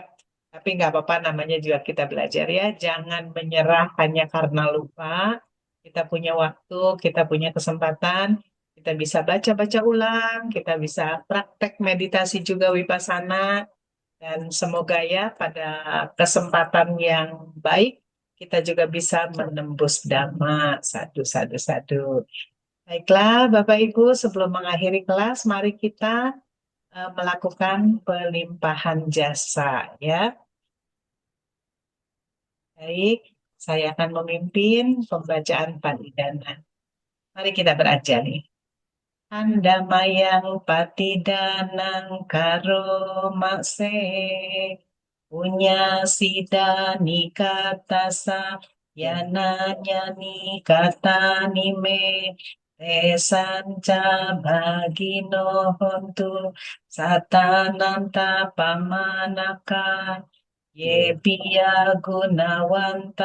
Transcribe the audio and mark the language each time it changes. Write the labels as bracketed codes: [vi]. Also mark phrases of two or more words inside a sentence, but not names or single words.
[id] Tapi nggak apa-apa, namanya juga kita belajar ya. Jangan menyerah hanya karena lupa. Kita punya waktu, kita punya kesempatan, kita bisa baca-baca ulang, kita bisa praktek meditasi juga wipasana, dan semoga ya pada kesempatan yang baik kita juga bisa menembus dhamma. [pi] Sadu, sadu, sadu. [id] Baiklah, Bapak Ibu, sebelum mengakhiri kelas, mari kita melakukan pelimpahan jasa ya. Baik, saya akan memimpin pembacaan Patidana. Mari kita beraja nih. [pi] Andamayang Patidanang Karo Makse Punya Sida Nikatasa Yananya Nikata Nime Tesanca Bagino Hontu Satananta Pamanaka Ye Piya Gunawanta